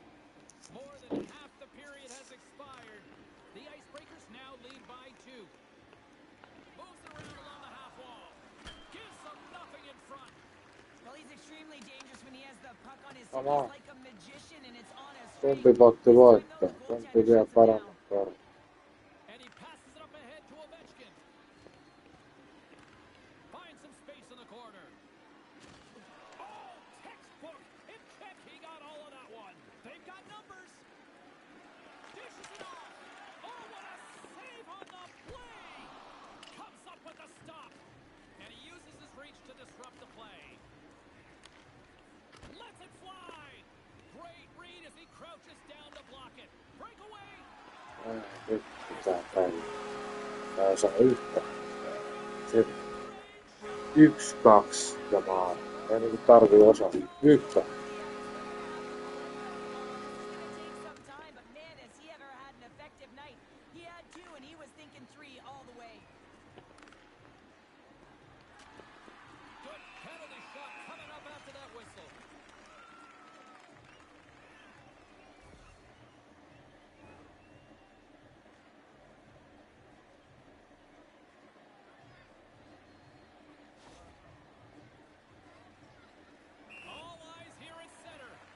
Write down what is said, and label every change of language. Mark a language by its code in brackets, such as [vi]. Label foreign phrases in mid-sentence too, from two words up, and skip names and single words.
[en] More than half the period has expired. The Icebreakers now lead by 2. Moves it around along the half wall. Gives them nothing in front. Well, he's extremely dangerous when he has the puck on his stick. Come on. He's like a magician, and it's on a [fi] Kumpi [en] string. [fi] potti [en] This time, [fi] voittaa? [en] though, the [fi] Kumpi [en] goaltender [fi] vie [en] shuts him down. [fi] paremmat korvat? [en] And he passes it up ahead to Ovechkin. Finds some space in the corner. Oh, textbook. Hip check. He got all of that one. They've got numbers. Dishes it off. Oh, what a save on the play. Comes up with the stop. And he uses his reach to disrupt the play. Lets it fly. Great read as he crouches down to block it. Breakaway. [fi] Nyt pitää pärjää. Tää osaa yhtä. Se 1-2 ja maali. Ei niinku tarvii osaa yhtä. [en] It's gonna take some time, but man, has he ever had an effective night. He had 2, and he was thinking 3 all the way. Good penalty shot coming up after that whistle. All eyes here at center.